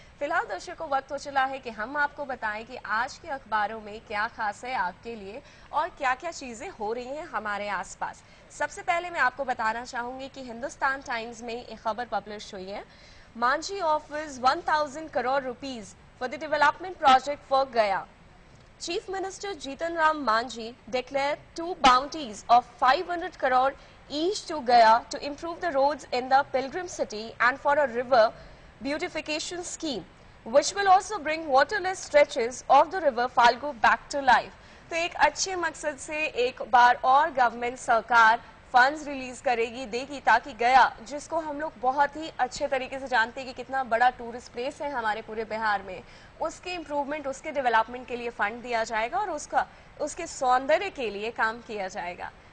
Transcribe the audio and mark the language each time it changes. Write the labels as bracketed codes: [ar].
[hi] फिलहाल दर्शकों, वक्त हो चला है कि हम आपको बताएं कि आज के अखबारों में क्या खास है आपके लिए और क्या क्या चीज़ें हो रही हैं हमारे आसपास। सबसे पहले मैं आपको बताना चाहूँगी कि हिंदुस्तान टाइम्स में एक खबर पब्लिश हुई है। [en] Manjhi offers 1000 crore rupees for the development project for Gaya. Chief Minister Jitan Ram Manjhi declared two bounties of 500 crore each to Gaya to improve the roads in the pilgrim city and for a river beautification scheme, which will also bring waterless stretches of the river Falgu back to life. [hi] तो एक अच्छे मकसद से एक बार और government सरकार funds release करेगी, देगी, ताकि गया, जिसको हम लोग बहुत ही अच्छे तरीके से जानते हैं कि कितना बड़ा टूरिस्ट प्लेस है हमारे पूरे बिहार में, उसके इम्प्रूवमेंट, उसके डेवलपमेंट के लिए फंड दिया जाएगा और उसके सौंदर्य के लिए काम किया जाएगा।